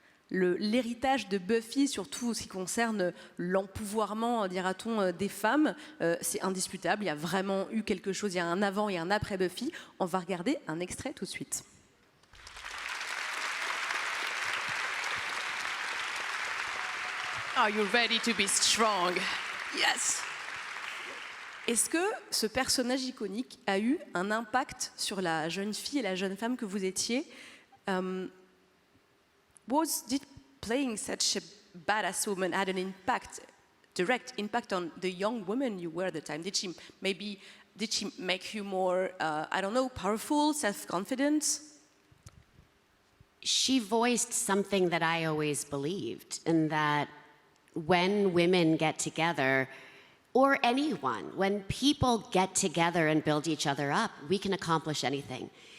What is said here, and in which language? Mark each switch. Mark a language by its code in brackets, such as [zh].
[fr] L'héritage de Buffy, surtout ce qui concerne l'empouvoirment, dira-t-on, des femmes, c'est indisputable. Il y a vraiment eu quelque chose, il y a un avant et un après Buffy. On va regarder un extrait tout de suite. [en] Are you ready to be strong? Yes. [fr] Est-ce que ce personnage iconique a eu un impact sur la jeune fille et la jeune femme que vous étiez? [en] Did playing such a badass woman had an impact, direct impact on the young woman you were at the time? Did she make you more, powerful, self-confident? She voiced something that I always believed, in that when women get together, or anyone, when people get together and build each other up, we can accomplish anything.